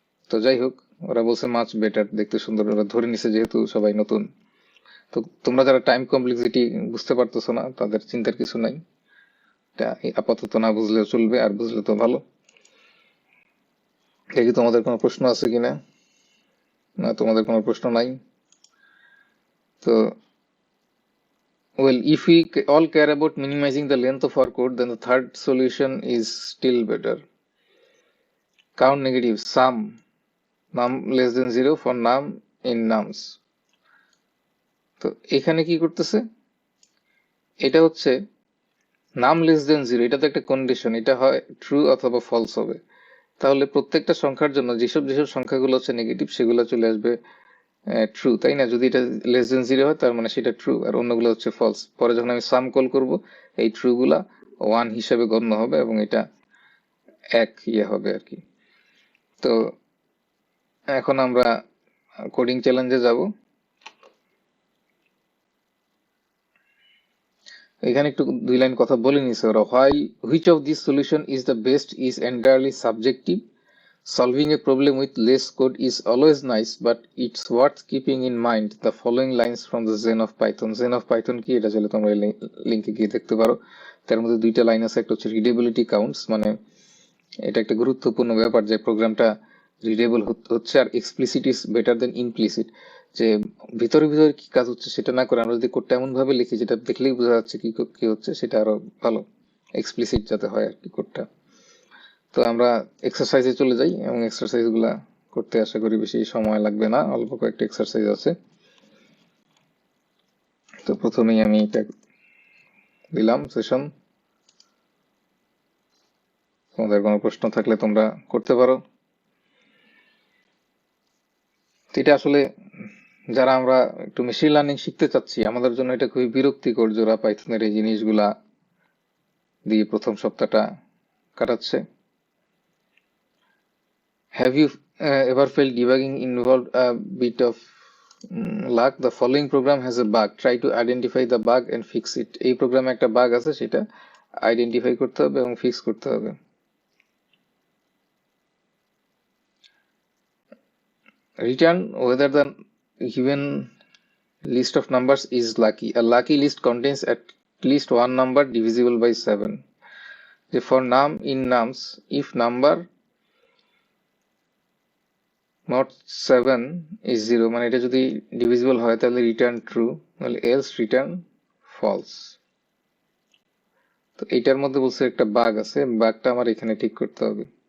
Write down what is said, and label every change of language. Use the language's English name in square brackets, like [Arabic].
[Bangla] তো যাই হোক, ওরা বলছে মাচ বেটার, দেখতে সুন্দর, ওরা ধরে নিছে যেহেতু সবাই নতুন। তো তোমরা যারা টাইম কমপ্লেক্সিটি বুঝতে পারতেছো না তাদের চিন্তার কিছু নাই, এটা আপাতত না বুঝলেও চলবে, আর বুঝলে তো ভালো। দেখি তোমাদের কোনো প্রশ্ন আছে কিনা, না তোমাদের কোনো প্রশ্ন নাই। [English] তো well, if we all care about minimizing the length of our code, then the third solution is still better. Count negative, sum num less than 0 for num in nums. [Bangla] তো এখানে কি করতেছে, এটা হচ্ছে নাম লেস দেন 0, এটা তো একটা কন্ডিশন, এটা হয় ট্রু অথবা ফলস হবে। তাহলে প্রত্যেকটা সংখ্যার জন্য যেসব যেসব সংখ্যাগুলো হচ্ছে নেগেটিভ সেগুলো চলে আসবে ট্রু, তাই না? যদি এটা লেস দেন 0 হয় তার মানে সেটা ট্রু, আর অন্যগুলো হচ্ছে ফলস। পরে যখন আমি সাম কল করব এই ট্রু গুলা 1 হিসাবে গণ্য হবে এবং এটা এক হবে আর কি। তো এখন আমরা কোডিং চ্যালেঞ্জে যাব। এখানে একটু 2 লাইন কথা বলে নিছে ওরা। [English] which of these solution is the best is entirely subjective. Solving a problem with less code is always nice, but it's worth keeping in mind the following lines from the Zen of Python. [Bangla] Zen of Python কি, এটা চাইলে তোমরা লিংকে গিয়ে দেখতে পারো। তার মধ্যে 2টা লাইন আছে, একটা হচ্ছে রিডেবিলিটি কাউন্টস, মানে এটা একটা গুরুত্বপূর্ণ ব্যাপার যে প্রোগ্রামটা রিডেবল হচ্ছে, আর explicit is better then implicit, যে ভিতরে ভিতরে কি কাজ হচ্ছে সেটা না করে আমরা যদি কোডটা এমন ভাবে লিখি যেটা দেখলেই বোঝা যাচ্ছে কি কি হচ্ছে, সেটা আরো ভালো। এক্সপ্লিসিট যাতে হয় আর কি কোডটা। তো আমরা এক্সারসাইজে চলে যাই এবং এক্সারসাইজ গুলা করতে আশা করি বেশি সময় লাগবে না, অল্প কয়েকটা এক্সারসাইজ আছে। তো প্রথমেই আমি এটা দিলাম সেশন। তোমাদের কোনো প্রশ্ন থাকলে তোমরা করতে পারো। এটা আসলে যারা আমরা একটু মেশিন লার্নিং শিখতে চাচ্ছি, আমাদের জন্য এটা খুবই বিরক্তিকর যারা পাইথনের এই জিনিসগুলা দিয়ে প্রথম সপ্তাহটা কাটাচ্ছে। [English] Have you ever felt debugging involved a bit of luck? The following program has a bug. Try to identify the bug and fix it. [Bangla] এই প্রোগ্রামে একটা বাগ আছে, সেটা আইডেন্টিফাই করতে হবে এবং ফিক্স করতে হবে। [English] Return whether the given list of numbers is lucky. A lucky list contains at least one number divisible by 7. For num in nums, if number not 7 is 0, [Bangla] মানে এটা যদি ডিভিজিবল হয় তাহলে রিটার্ন ট্রু, নাহলে else return false. তো এইটার মধ্যে বলছে একটা বাগ আছে, বাগটা আমার এখানে ঠিক করতে হবে।